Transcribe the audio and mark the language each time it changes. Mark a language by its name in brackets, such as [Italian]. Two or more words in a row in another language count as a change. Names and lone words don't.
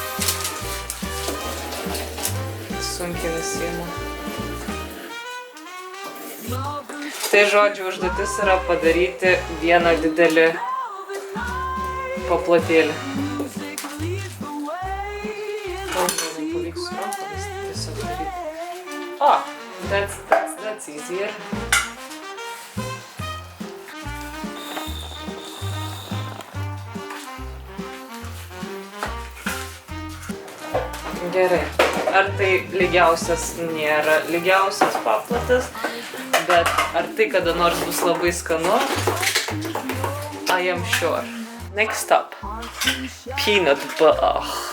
[Lithuanian] Sunkiai nusiimu. Tai žodžiu, užduotis yra padaryti vieną didelį paplotėlį. Pavyks su rankomis tiesiog daryti. [English] That's easier. [Lithuanian] Gerai. Ar tai lygiausias nėra lygiausias paplotis, bet ar tai kada nors bus labai skanu? [English] I am sure. Next up. Peanut butter.